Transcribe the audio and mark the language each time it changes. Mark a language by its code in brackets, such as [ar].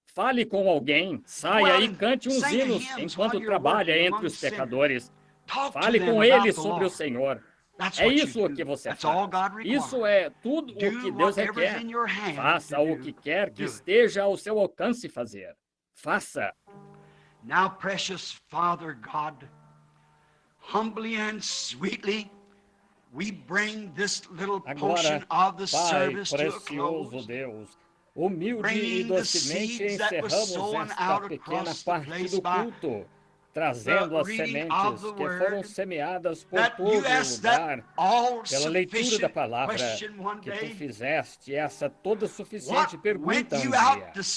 [pt] Fale com alguém. Saia e cante uns hinos enquanto trabalha entre os pecadores. Fale com eles sobre o Senhor. É isso o que você faz. Isso é tudo o que Deus requer. Faça o que quer que esteja ao seu alcance fazer. Faça. [en] Now, precious Father God, humbly and sweetly, we bring this little portion of the service to a close. [pt] Deus, humilde e docemente encerramos esta pequena parte do culto, trazendo as sementes que foram semeadas por todo o lugar, pela leitura da palavra, que tu fizeste essa toda suficiente pergunta um dia.